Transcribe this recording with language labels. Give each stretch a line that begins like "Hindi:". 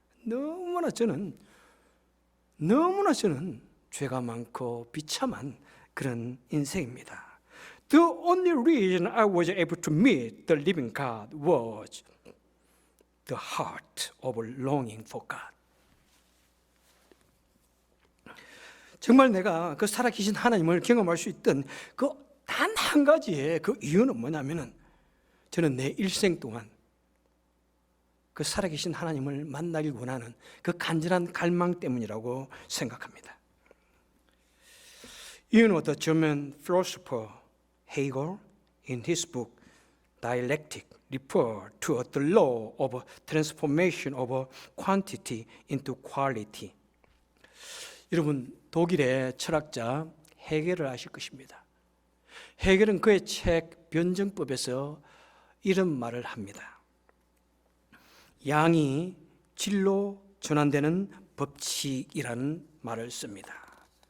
Korean: 너무나 저는 죄가 많고 비참한 그런 인생입니다.
English: The only reason I was able to meet the living God was the heart of longing for God.
Korean: 정말 내가 그 살아계신 하나님을 경험할 수 있던 그 단 한 가지의 그 이유는 뭐냐면은 저는 내 일생 동안 그 살아계신 하나님을 만나길 원하는 그 간절한 갈망 때문이라고 생각합니다.
English: You know, the German philosopher Hegel, in his book Dialectic, referred to the law of transformation of quantity into quality.
Korean: 여러분, 독일의 철학자 헤겔을 아실 것입니다. 헤겔은 그의 책 변증법에서 이런 말을 합니다. 양이 질로 전환되는 법칙이라는 말을 씁니다.